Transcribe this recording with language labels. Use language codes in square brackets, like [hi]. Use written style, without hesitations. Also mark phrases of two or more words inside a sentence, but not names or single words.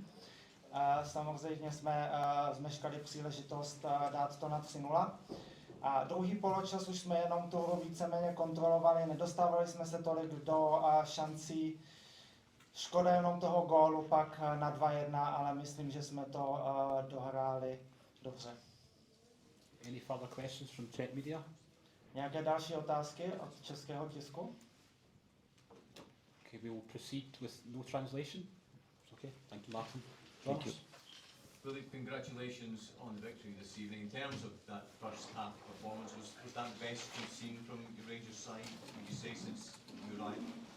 [cs] Samozřejmě jsme zmeškali příležitost dát to na 3-0. A druhý poločas už jsme jenom tu hru víceméně kontrolovali, nedostávali jsme se tolik do šancí. Škoda jenom toho gólu pak na 2-1, ale myslím, že jsme to dohráli dobře. [en] Any further questions from Czech media? [cs] Nějaké další otázky od českého tisku? [en] Okay, we will proceed with no translation. Okay, thank you, Martin. Thank you. Philippe, congratulations on the victory this evening. In terms of that first half performance, was that best you've seen from your Rangers side, would you say, since you arrived?